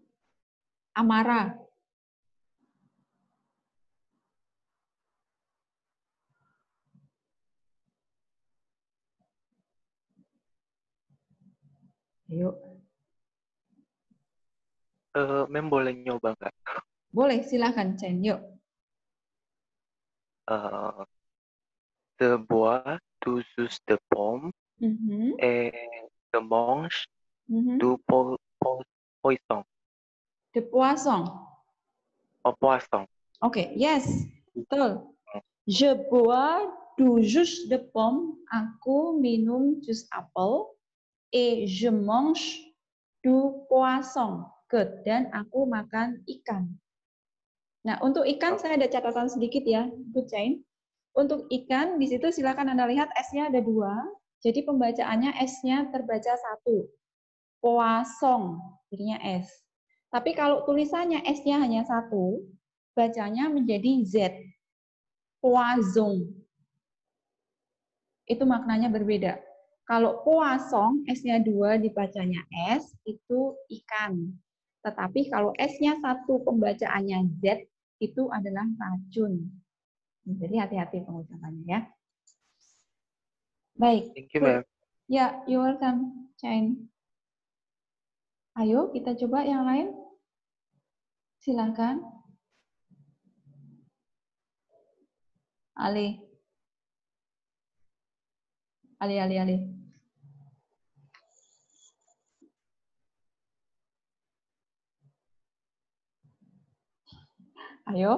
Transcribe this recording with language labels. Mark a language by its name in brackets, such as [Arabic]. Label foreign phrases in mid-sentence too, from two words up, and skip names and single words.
[Indonesian] Amara. Yuk. Mem boleh nyoba nggak? Boleh, silahkan, Chen. Yuk. [French] De bois, du jus de pomme, et de mange, du poisson. De poisson. Oh, poisson. [Indonesian] Oke, yes, betul. [French] Je bois du jus de pomme. [Indonesian] Aku minum jus apel. [French] Et je mange du poisson. [English] Good. [Indonesian] Dan aku makan ikan. Nah, untuk ikan saya ada catatan sedikit ya, Good Chain. Untuk ikan, di situ silakan Anda lihat S-nya ada 2. Jadi pembacaannya S-nya terbaca 1. Poisson, jadinya S. Tapi kalau tulisannya S-nya hanya 1, bacanya menjadi Z. Poisson. Itu maknanya berbeda. Kalau poisson, S-nya 2 dibacanya S, itu ikan. Tetapi kalau S-nya 1 pembacaannya Z, itu adalah racun. Jadi hati-hati pengucapannya ya. Baik. [English] Thank you, ma'am. Ya, you're welcome, Chain. [Indonesian] Ayo kita coba yang lain. Silakan. Ali. Ayo.